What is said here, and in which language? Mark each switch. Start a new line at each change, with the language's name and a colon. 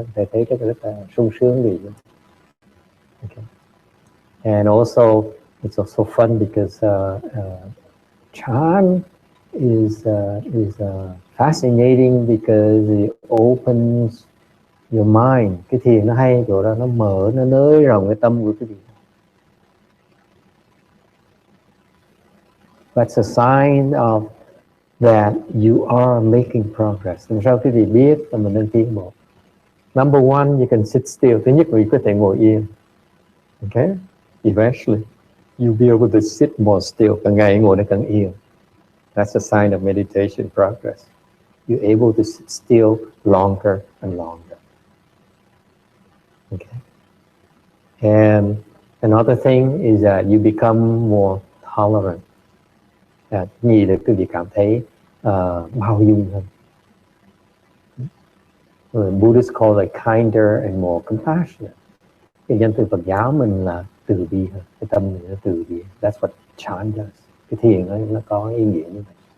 Vietnamese: Thấy rất là sung sướng vì.
English: Okay, and also it's also fun because Chan is fascinating because it opens your mind.
Vietnamese: Cái thiền nó hay chỗ đó, nó mở, nó nới rộng cái tâm của quý vị.
English: That's a sign of that you are making progress.
Vietnamese: Làm sao quý vị biết là mình đang tiến bộ?
English: Number one, you can sit still.
Vietnamese: Thứ nhất, quý vị có thể ngồi yên.
English: Okay? Eventually, you'll be able to sit more still.
Vietnamese: Càng ngày ngồi nó càng yên.
English: That's a sign of meditation progress. You're able to sit still longer and longer. Okay. And another thing is that you become more tolerant.
Vietnamese: Nhì là quý vị cảm thấy bao dung hơn.
English: Buddhists call it kinder and more compassionate.
Vietnamese: Cái danh từ Phật giáo mình là từ bi hơn. Cái tâm mình nó từ bi.
English: That's what Chan does.
Vietnamese: Cái thiền nó có ý nghĩa như vậy.